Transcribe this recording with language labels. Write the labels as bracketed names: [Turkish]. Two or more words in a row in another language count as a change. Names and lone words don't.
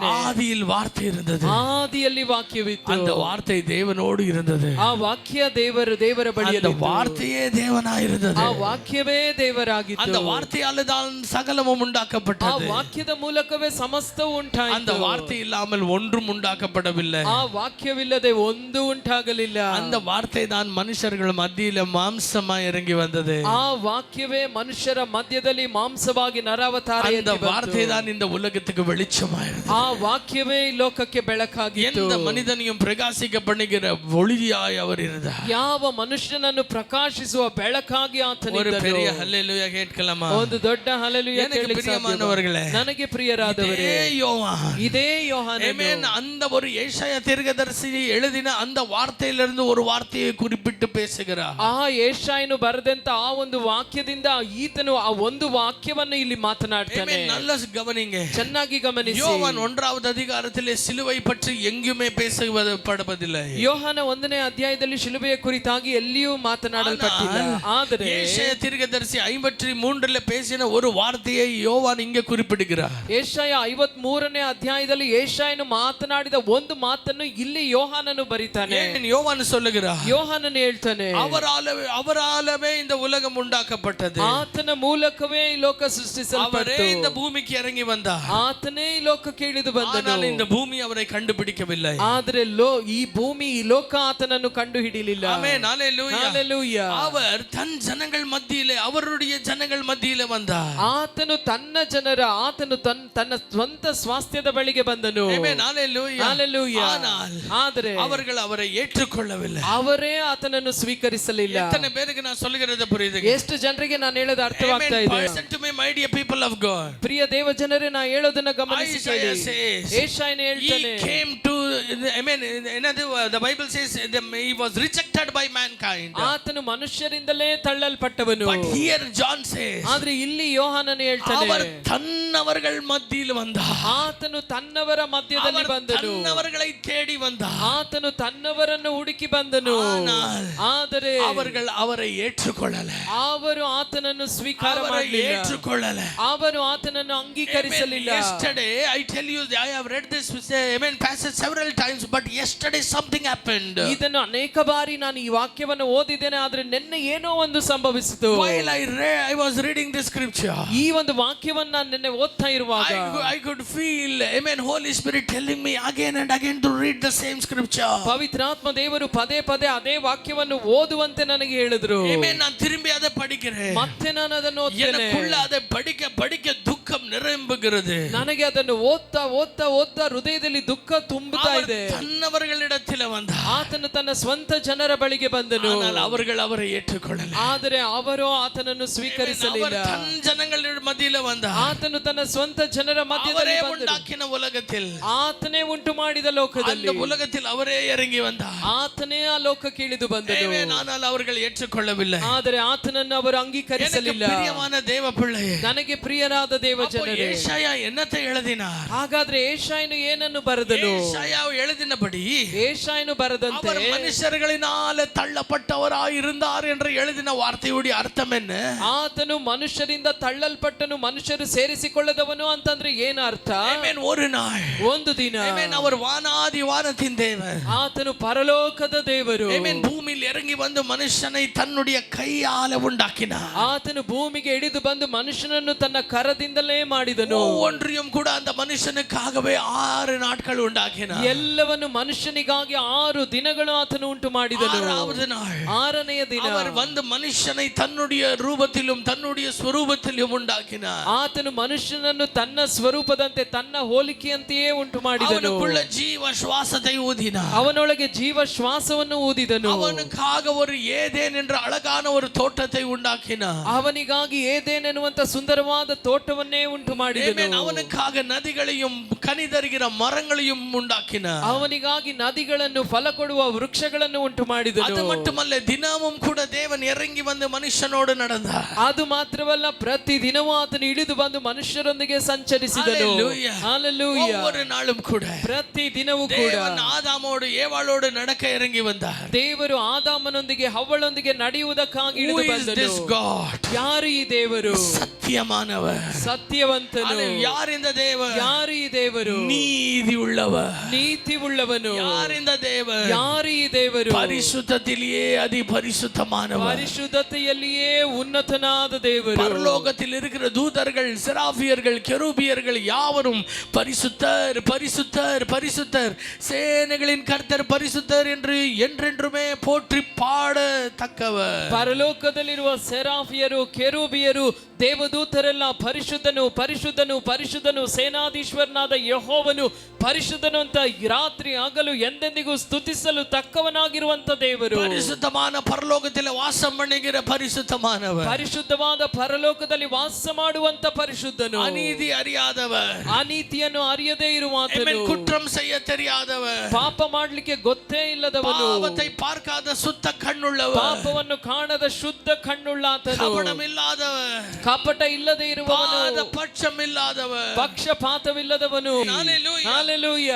[Tamil] ஆதியில் வார்த்தை இருந்தது, [Kannada] ಆದಿಯಲ್ಲಿ ವಾಕ್ಯವಿತ್ತು, [Tamil] அந்த வார்த்தை தேவனோடு இருந்தது, [Kannada] ಆ ವಾಕ್ಯ ದೇವರ ಬಳಿಯಲ್ಲಿ, [Tamil] அந்த வார்த்தையே தேவனாயிருந்தது, [Kannada] ಆ ವಾಕ್ಯವೇ ದೇವರಾಗಿತ್ತು, [Tamil] அந்த வார்த்தையால தான் சகலமும் [Kannada] ಆ [Tamil] உண்டாக்கப்பட்டது, [Kannada] ವಾಕ್ಯದ ಮೂಲಕವೇ ಸಮಸ್ತವು ಉಂಟಾಯಿತು, [Tamil] அந்த வார்த்தை இல்லாமல் ஒன்றும் உண்டாக்கப்படவில்லை, [Kannada] ಆ ವಾಕ್ಯವಿಲ್ಲದೆ ಒಂದು ಉಂಟಾಗಲಿಲ್ಲ, [Tamil] அந்த வார்த்தை தான் மனுஷர்கள் மத்தியில மாம்சமா இறங்கி வந்தது, [Kannada] ಆ ವಾಕ್ಯವೇ ಮನುಷ್ಯರ ಮಧ್ಯದಲ್ಲಿ ಮಾಂಸವಾಗಿ ನರಾವತಾರ, [Tamil] அந்த வார்த்தை தான் இந்த உலகத்துக்கு வெளிச்சமாயிருந்தது, [Kannada] ಆ ವಾಕ್ಯವೇ ಈ ಲೋಕಕ್ಕೆ ಬೆಳಕಾಗಿತ್ತು, [Tamil] எந்த மனிதனையும் பிரகாசிக்க பண்ணுகிற ஒளியாய் அவர் இருந்தார், [Kannada] ಯಾವ ಮನುಷ್ಯನನ್ನು ಪ್ರಕಾಶಿಸುವ ಬೆಳಕಾಗಿ [Tamil] ஒரு [Kannada] ಆತನಿದ್ದನು. [Tamil] பெரிய ஹல்லேலூயா கேட்கலாமா? [Kannada] ಒಂದು ದೊಡ್ಡ ಹಲ್ಲೆಲೂಯಾ [Tamil] எனக்கு [Kannada] ಕೇಳಲಿಕ್ಕೆ [Tamil] பிரியமானவர்களே, [Kannada] ಸಾಧ್ಯವೇ? ನನಗೆ ಪ್ರಿಯರಾದವರೇ, [Tamil] இதே யோவான், [Kannada] ಇದೇ ಯೋಹಾನನು, [Tamil] ஆமென், அந்த ஒரு ஏசாயா தீர்க்கதரிசி எழுதின அந்த வார்த்தையிலிருந்து ஒரு வார்த்தையை குறிப்பிட்டு பேசுகிறார். [Kannada] ಆ ಯೆಶಾಯನು ಬರೆದಂತ ಆ ಒಂದು ವಾಕ್ಯದಿಂದ ಈತನು ಆ ಒಂದು ವಾಕ್ಯವನ್ನು ಇಲ್ಲಿ ಮಾತನಾಡ್ತಾನೆ. [Tamil] ஆமென். நல்ல கவனிங்க. [Kannada] ಚೆನ್ನಾಗಿ ಗಮನಿಸಿ. [Tamil] யோவான் 1வது அதிகாரத்திலே சிலுவை பற்றி எங்குமே பேசப்படுவதில்லை. [Kannada] ಯೋಹಾನ 1ನೇ ಅಧ್ಯಾಯದಲ್ಲಿ ಶಿಲುಬೆಯ ಕುರಿತಾಗಿ ಎಲ್ಲಿಯೂ ಮಾತನಾಡಲ್ಪಟ್ಟಿಲ್ಲ. ಆದರೆ [Tamil] ஏசாயா தீர்க்கதரிசி 53 பேசின ஒரு வார்த்தையை யோவான் இங்கே குறிப்பிடுகிறார். [Kannada] ಯೆಶಾಯ 53ನೇ ಅಧ್ಯಾಯದಲ್ಲಿ ಯೆಶಾಯನು ಮಾತನಾಡಿದ ಒಂದು ಮಾತನ್ನು ಇಲ್ಲಿ ಯೋಹಾನನು ಬರಿತಾನೆ. [Tamil] ஏன் யோவான் சொல்லுகிறார்? [Kannada] ಯೋಹಾನನು ಹೇಳ್ತಾನೆ, [Tamil] அவராலவே இந்த உலகம் உண்டாக்கப்பட்டது, [Kannada] ಆತನ ಮೂಲಕವೇ ಈ ಲೋಕ [Tamil] அவரே [Kannada] ಸೃಷ್ಟಿಸಲ್ಪಟ್ಟಿತು, [Tamil] இந்த பூமிக்கு இறங்கி வந்தார், [Kannada] ಆತನೇ ಈ ಲೋಕಕ್ಕೆ ಇಳಿದು ಬಂದನು, [Tamil] ஆனால் இந்த பூமி அவரை கண்டுபிடிக்கவில்லை. [Kannada] ಆದರೆ ಈ ಭೂಮಿ ಈ ಲೋಕ ಆತನನ್ನು ಕಂಡು ಹಿಡಿಯಲಿಲ್ಲ. [Tamil] ஆமென். ஹல்லேலூயா. [Kannada] ಹಲ್ಲೆಲೂಯಾ. [Tamil] அவர் தன் ஜனங்கள் மத்தியிலே, அவருடைய ஜனங்கள் மத்தியிலே வந்தார். [Kannada] ಆತನು ತನ್ನ ಸ್ವಂತ ಸ್ವಾಸ್ಥ್ಯದ ಬಳಿಗೆ ಬಂದನು. [Tamil] ஆமென். ஹல்லேலூயா. [Kannada] ಹಲ್ಲೆಲೂಯಾ. ಆದರೆ [Tamil] அவர்கள் அவரை ஏற்றுக்கொள்ளவில்லை. [Kannada] ಅವರೇ ಆತನನ್ನು ಸ್ವೀಕರಿಸಲಿಲ್ಲ. [Tamil] எத்தனை பேருக்கு நான் சொல்லுகிறது புரியுது? [Kannada] ಎಷ್ಟು ಜನರಿಗೆ ನಾನು ಹೇಳೋದು ಅರ್ಥವಾಗ್ತಾ ಇದೆ? [English] Listen to me, my dear people of God. [Kannada] ಪ್ರಿಯ ದೇವ ಜನರೇ, ನಾ ಹೇಳೋದನ್ನ ಗಮನಿಸಿ ಕೇಳಿ. [English] Isaiah says, [Kannada] ಯೆಶಾಯನು ಹೇಳ್ತಾನೆ, [English] he came to, the Bible says he was rejected by mankind. [Kannada] ಆತನು ಮನುಷ್ಯರಿಂದಲೇ ತಳ್ಳಲ್ಪಟ್ಟವನು. [English] But here John says, [Kannada] ಆದ್ರೆ ಇಲ್ಲಿ ಯೋಹಾನನು ಹೇಳ್ತಾನೆ, [Tamil] அவர் தன்னவர்கள் மத்தியில் வந்தார், [Kannada] ಆತನು ತನ್ನವರ ಮಧ್ಯದಲ್ಲಿ ಬಂದನು, [Tamil] தன்னவர்களை தேடி வந்தார், [Kannada] ಆತನು ತನ್ನವರನ್ನು ಹುಡುಕಿ ಬಂದನು. ಆದರೆ [Tamil] அவர்கள் அவரை ஏற்றுக்கொள்ளல, [Kannada] ಅವರು ಆತನನ್ನು ಸ್ವೀಕಾರ [Tamil] அவரை [Kannada] ಮಾಡಲಿಲ್ಲ, [Tamil] ஏற்றுக்கொள்ளல, [Kannada] ಅವರು ಆತನನ್ನು ಅಂಗೀಕರಿಸಲಿಲ್ಲ. [English] Yesterday I tell you, I have read this passage several times, but yesterday something happened. [Kannada] ಇದನ್ನು ಅನೇಕ ಬಾರಿ ನಾನು ಈ ವಾಕ್ಯವನ್ನು ಓದಿದ್ದೇನೆ, ಆದ್ರೆ ನಿನ್ನೆ ಏನೋ ಒಂದು ಸಂಭವಿಸಿತು. [English] While I was reading this scripture, [Kannada] ಈ ಒಂದು ವಾಕ್ಯವನ್ನು ನಾನು ನಿನ್ನೆ ಓದ್ತಾ ಇರುವಾಗ [English] I could feel, Holy Spirit telling me again and again to read the same scripture. [Kannada] ಪವಿತ್ರಾತ್ಮ ದೇವರು ಪದೇ ಪದೇ ಅದೇ ವಾಕ್ಯವನ್ನು ಓದುವಂತೆ ನನಗೆ ಹೇಳಿದ್ರು. [Tamil] நான் திரும்பி அதை படிக்கிறேன், [Kannada] ಮತ್ತೆ ನಾನು ಅದನ್ನು ಓದ್ತೇನೆ. [Tamil] எனக்குள்ள அதை படிக்க படிக்க துக்கம் நிரம்புகிறது. [Kannada] ನನಗೆ ಅದನ್ನು ಓದ್ತಾ ಓದ್ತಾ ಓದ್ತಾ ಹೃದಯದಲ್ಲಿ ದುಃಖ ತುಂಬುತ್ತಾ ಇದೆ. [Tamil] தன்னவர்களிடத்தில் வந்தார், [Kannada] ಆತನು ತನ್ನ ಸ್ವಂತ ಜನರ ಬಳಿಗೆ ಬಂದನು, [Tamil] ஆனால் அவர்கள் அவரை ஏற்றுக்கொள்ளல. [Kannada] ಆದರೆ ಅವರು ಆತನನ್ನು ಸ್ವೀಕರಿಸಲಿಲ್ಲ. [Tamil] தன் ஜனங்கள் மத்தியில வந்தார், [Kannada] ಆತನು ತನ್ನ ಸ್ವಂತ ಜನರ ಮಧ್ಯದಲ್ಲಿ ಬಂದನು. [Tamil] உண்டாக்கின உலகத்தில், [Kannada] ಆತನೇ ಉಂಟು ಮಾಡಿದ ಲೋಕದಲ್ಲಿ, [Tamil] அந்த உலகத்தில் அவரೇ இறங்கி வந்தார், [Kannada] ಆತನೇ ಆ ಲೋಕಕ್ಕೆ ಇಳಿದು ಬಂದನು. [Tamil] ஆனால் அவர்கள் ஏற்றுக்கொள்ளவில்லை. [Kannada] ಆದರೆ ಆತನನ್ನು ಅವರು ಅಂಗೀಕರಿಸಲಿಲ್ಲ. [Tamil] பிரியமான தேவ பிள்ளையே, [Kannada] ನನಗೆ ಪ್ರಿಯರಾದ ದೇವ ಜನರೇ, [Tamil] ஏசாயா என்னத்தை எழுதினார்? [Kannada] ಹಾಗಾದ್ರೆ ಯೆಶಾಯನು ಏನನ್ನು ಬರೆದನು? [Tamil] ஏசாயா எழுதினபடி [Kannada] ಯೆಶಾಯನು ಬರೆದಂತೆ [Tamil] அவர் மனுஷர்களினால தள்ளப்பட்டவராய் இருந்தார் என்று எழுதின வார்த்தையுடைய அர்த்தம் என்ன? [Kannada] ಆತನು ಮನುಷ್ಯರಿಂದ ತಳ್ಳಲ್ಪಟ್ಟನು, ಮನುಷ್ಯರು ಸೇರಿಸಿಕೊಳ್ಳದವನು ಅಂತಂದ್ರೆ ಏನು ಅರ್ಥ? [Tamil] ஒரு நாள், [Kannada] ಒಂದು ದಿನ [Tamil] அவர் வானாதி வானத்தின் தேவன், [Kannada] ಆತನು ಪರಲೋಕದ ದೇವರು, [Tamil] பூமியில் இறங்கி வந்து மனுஷனை தன்னுடைய கையால உண்டாக்கினார். [Kannada] ಆತನು ಭೂಮಿಗೆ ಇಳಿದು ಬಂದು ಮನುಷ್ಯನನ್ನು ತನ್ನ ಕರದಿಂದಲೇ ಮಾಡಿದನು. [Tamil] ஒவ்வொன்றையும் கூட அந்த மனுஷனுக்காகவே 6 நாட்கள் உண்டாக்கினார். [Kannada] ಎಲ್ಲವನ್ನು ಮನುಷ್ಯನಿಗಾಗಿ 6 ದಿನಗಳು ಆತನು ಉಂಟು ಮಾಡಿದನು. [Tamil] 6வது நாள் [Kannada] 6ನೆಯ ದಿನ [Tamil] அவர் வந்து மனுஷனை தன்னுடைய ரூபத்திலும் தன்னுடைய ஸ்வரூபத்திலும் உண்டாக்கினார். [Kannada] ಆತನು ಮನುಷ್ಯನನ್ನು ತನ್ನ ಸ್ವರೂಪದಂತೆ ತನ್ನ ಹೋಲಿಕೆಯಂತೆಯೇ ಉಂಟು ಮಾಡಿದನು. [Tamil] அவனுக்குள்ள ஜீவ சுவாசத்தை ஊதினார். [Kannada] ಅವನೊಳಗೆ ಜೀವ ಶ್ವಾಸವನ್ನು ಊದಿದನು. [Tamil] அவனுக்காக ஒரு ஏதேன் என்ற அழகான ஒரு தோட்டத்தை உண்டாக்கினார். [Kannada] ಅವನಿಗಾಗಿ ಏದೇನ್ ಎನ್ನುವಂತ ಸುಂದರವಾದ ತೋಟವನ್ನೇ ಉಂಟು ಮಾಡಿದನು. [Tamil] அவனுக்காக நதிகளையும் கனிதருகிற மரங்களையும் உண்டாக்கினார். [Kannada] ಅವನಿಗಾಗಿ ನದಿಗಳನ್ನು ಫಲ ಕೊಡುವ ವೃಕ್ಷಗಳನ್ನು ಉಂಟು ಮಾಡಿದನು. [Tamil] அது மட்டுமல்ல, தினமும் கூட தேவன் இறங்கி வந்து மனுஷனோடு நடந்தார். [Kannada] ಅದು ಮಾತ್ರವಲ್ಲ, ಪ್ರತಿ ದಿನವೂ ಆತನು ಇಳಿದು ಬಂದು ಮನುಷ್ಯರೊಂದಿಗೆ ಸಂಚರಿಸಿದನು. ಹಲ್ಲೆಲೂಯಾ. [Tamil] ஒவ்வொரு நாளும் கூட [Kannada] ಪ್ರತಿ ದಿನವೂ ಕೂಡ [Tamil] தேவன் ஆதாமோடு ஏவாளோடு நடக்க இறங்கி வந்தார். [Kannada] ದೇವರು ಆದಾಮನೊಂದಿಗೆ ಹವ್ವಳೊಂದಿಗೆ ನಡೆಯುವುದಕ್ಕಾಗಿ ಇಳಿದು ಬಂದನು. ಯಾರು ಈ ದೇವರು? [Tamil] சத்தியமானவர், [Kannada] ಸತ್ಯವಂತನು. [Tamil] யார் இந்த தேவர்? [Kannada] ಯಾರು ಈ ದೇವರು? [Tamil] நீதி உள்ளவர், [Kannada] ನೀತಿ ಉಳ್ಳವನು. [Tamil] யார் இந்த தேவர்? [Kannada] ಯಾರು ಈ ದೇವರು? [Tamil] பரிசுத்தத்திலேயே அதி பரிசுத்தமானவர், [Kannada] ಪರಿಶುದ್ಧತೆಯಲ್ಲಿಯೇ ಉನ್ನತನಾದ ದೇವರು. [Tamil] பரலோகத்தில் இருக்கிற தூதர்கள், செராபியர்கள், கெரூபியர்கள் யாவரும் பரிசுத்தர் பரிசுத்தர் பரிசுத்தர், சேனைகளின் கர்த்தர் பரிசுத்தர் என்று என்றென்றுமே போற்றி பாடத்தக்கவர். [Kannada] ಪರಲೋಕದಲ್ಲಿರುವ ಸೆರಾಫಿಯರು, ಕೆರೂಬಿಯರು, ದೇವದೂತರೆಲ್ಲ ಪರಿಶುದ್ಧನು ಪರಿಶುದ್ಧನು ಪರಿಶುದ್ಧನು, ಸೇನಾಧೀಶ್ವರನಾದ ಯೆಹೋವನು ಪರಿಶುದ್ಧನು ಅಂತ ರಾತ್ರಿ ಹಗಲು ಎಂದೆಂದಿಗೂ ಸ್ತುತಿಸಲು ತಕ್ಕವನಾಗಿರುವಂತ ದೇವರು. [Tamil] பரிசுத்தமான பரலோகத்தில் வாசம் பண்ணுகிற பரிசுத்தமானவர், [Kannada] ಪರಿಶುದ್ಧವಾದ ಪರಲೋಕದಲ್ಲಿ ವಾಸ ಮಾಡುವಂತ ಪರಿಶುದ್ಧನು. [Tamil] அநீதி அறியாதவர், [Kannada] ಅನೀತಿಯನ್ನು ಅರಿಯದೇ ಇರುವಾತನು. [Tamil] குற்றம் செய்ய தெரியாதவர், [Kannada] ಪಾಪ ಮಾಡ್ಲಿಕ್ಕೆ ಗೊತ್ತೇ ಇಲ್ಲದವನು. [Tamil] பாவத்தை பார்க்காத சுத்த கண்ணுள்ளவர், [Kannada] ಪಾಪವನ್ನು ಕಾಣದ ಶುದ್ಧ ಕಣ್ಣುಳ್ಳಾತನು. [Tamil] கபடம் இல்லாதவர், [Kannada] ಕಪಟ ಇಲ್ಲದೆ ಇರುವವನು. [Tamil] பட்சம் இல்லாதவர், [Kannada] ಪಕ್ಷಪಾತವಿಲ್ಲದವನು. ಹಲ್ಲೆಲೂಯಾ.